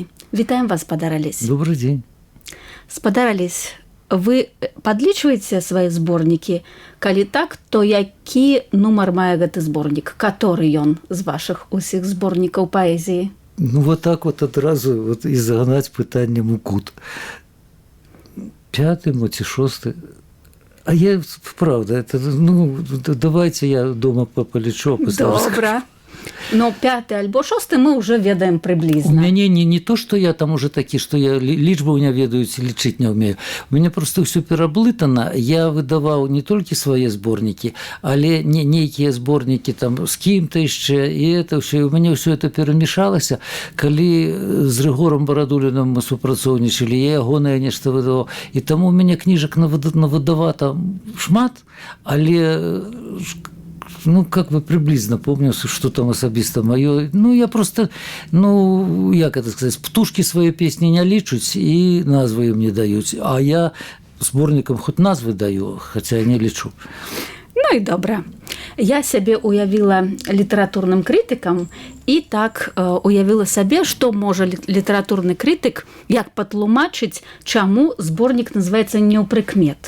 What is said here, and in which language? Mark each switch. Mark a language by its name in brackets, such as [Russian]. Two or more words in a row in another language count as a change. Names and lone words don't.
[Belarusian] Вітаем вас, спадар Алесь. [Russian] Добрый день. [Belarusian] Спадар Алесь, вы падлічваеце свае зборнікі? Калі так, то які нумар мае гэты зборнік? Каторы ён з вашых усіх зборнікаў паэзіі? [Russian] Ну, вот так вот адразу вот и загнать [Belarusian] пытаннем у кут. 5-й, ці 6-й. [Russian] А я, правда, это, ну, давайте я дома полечу. [Belarusian] Добра. Но 5-й альбо 6-й мы уже ведаем приблизно. [Russian] У меня не то, что я там уже такі, что я [Belarusian] лічбы не ведаю, лічыць не умею. [Russian] У меня просто все пераблытана. [Belarusian] Я выдаваў не толькі свае зборнікі, але нейкія зборнікі там з кім-то яшчэ, і [Russian] это все. [Belarusian] У мяне [Russian] все это [Belarusian] перамешалася. Калі з Рыгорам Барадуліным мы супрацоўнічалі, я ягонае нешта выдаваў. І таму у мяне кніжак навыдавата шмат, але ну, [Russian] как бы приблизно помню, что там [Belarusian] асабіста маё. Ну, я просто, ну, як [Russian] это сказать, [Belarusian] птушки свае песні не лічуць і назвы ім не даюць. А я зборнікам хоць назвы даю, хаця не лічу. Ну і добра. Я сябе уявіла літаратурным крытыкам і так уявіла сабе, што можа літаратурны крытык, як патлумачыць, чаму зборнік называецца «Неўпрыкмет».